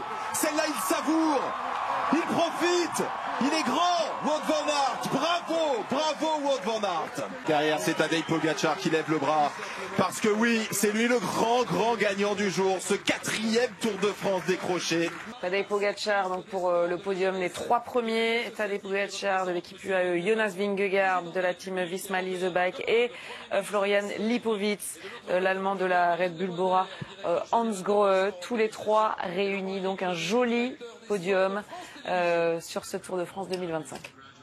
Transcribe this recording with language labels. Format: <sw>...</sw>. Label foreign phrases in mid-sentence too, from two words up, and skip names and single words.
<fr>Celle-là il savoure, il profite, il est grand Wout Van Aert. Bravo Wout Van Aert. Derrière c'est Tadej Pogačar qui lève le bras. Parce que oui, c'est lui le grand gagnant du jour. Ce 4e Tour de France décroché. Tadej Pogačar donc pour le podium, les 3 premiers. Tadej Pogačar de l'équipe UAE, Jonas Vingegaard de la team Visma Lease Bike et Florian Lipowitz, l'allemand de la Red Bull Bora, Hans Grohe, tous les 3 réunis. Donc un joli podium sur ce Tour de France 2025.</fr>